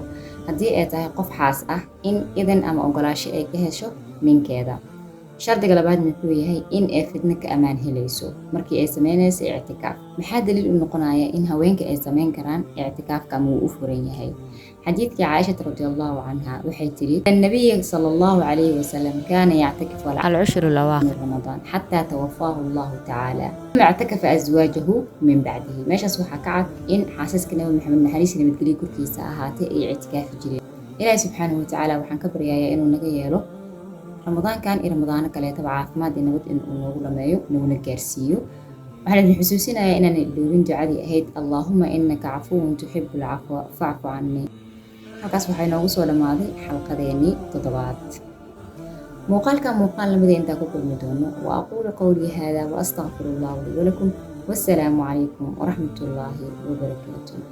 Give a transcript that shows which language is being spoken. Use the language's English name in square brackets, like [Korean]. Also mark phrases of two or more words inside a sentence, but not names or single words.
[Somali] haddii ay tahay qof xaas ah, in idan ama ogolaansho ay ka hesho ninkeeda. shardiga labaad wuxuu yahay in ay fidna ka amaan helayso markii ay sameynayso i'tikaaf. maxaa daliil u noqonaya in haweenka ay sameyn karaan i'tikaafka ama uu u furan yahay? xadiidkii Caaisha [Arabic] رضي الله عنها [Somali] waxay tiri [Arabic] النبي صلى الله عليه وسلم كان يعتكف العشر الأواخر من رمضان حتى توفاه الله تعالى. اعتكف أزواجه من بعده. [Somali] meeshaas waxaa ka cad in xaasaska Nabi Maxamed naxariis iyo nabadgelyo korkiisa ahaatay ay i'tikaafi jireen. Ilaahay [Arabic] سبحانه وتعالى [Somali] waxaan ka baryayaa inuu naga yeelo Ramadaan kan iyo Ramadaano kale taba caafimaad iyo nabad in uu noogu dhameeyo naguna gaarsiiyo. waxaan idin xusuusinayaa inaan iloobin ducadii ahayd [Arabic] اللهم إنك عفو تحب العفو فاعف عني. [Somali] halkaas waxay noogu soo dhamaaday xalqadeeni toddobaad. muuqaalka lamida intaa ku kulmi doono. [Arabic] وأقول قولي هذا وأستغفر الله لي ولكم. والسلام عليكم ورحمة الله وبركاته.